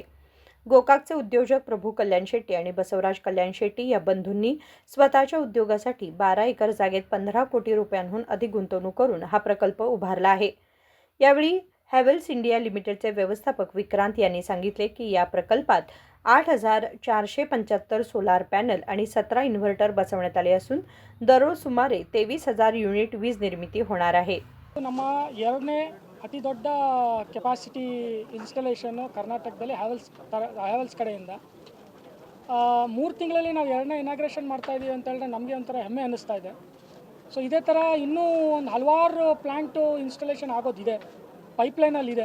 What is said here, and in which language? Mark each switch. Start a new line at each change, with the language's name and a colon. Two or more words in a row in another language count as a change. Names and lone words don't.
Marathi: गोकाकचे उद्योजक प्रभू कल्याण शेट्टी आणि बसवराज कल्याण शेट्टी या बंधूंनी स्वतःच्या उद्योगासाठी 12 एकर जागेत 15 कोटी रुपयांहून अधिक गुंतवणूक करून हा प्रकल्प उभारला आहे। यावेळी हॅवेल्स इंडिया लिमिटेडचे व्यवस्थापक विक्रांत यांनी सांगितले की या प्रकल्पात 8,475 सोलार पॅनल आणि 17 इन्व्हर्टर बसवण्यात आले असून दररोज सुमारे 23,000 युनिट वीज निर्मिती होणार आहे।
Kannada: ನಮ್ಮ ಎರಡನೇ ಅತಿ ದೊಡ್ಡ
English: capacity installation
Kannada: ಕರ್ನಾಟಕದಲ್ಲಿ ಹ್ಯಾವೆಲ್ಸ್ ಕಡೆಯಿಂದ 3 ತಿಂಗಳಲ್ಲಿ ನಾವು ಎರಡನೇ ಇನಾಗ್ರೇಷನ್ ಮಾಡ್ತಾ ಇದೀವಿ ಅಂತ ಹೇಳಿದ್ರೆ ನಮಗೆ ಒಂಥರ ಹೆಮ್ಮೆ ಅನ್ನಿಸ್ತಾ ಇದೆ। ಸೊ ಇದೇ ಥರ ಇನ್ನೂ ಒಂದು ಹಲವಾರು
English: plant installation
Kannada: ಆಗೋದಿದೆ, ಪೈಪ್ಲೈನಲ್ಲಿದೆ।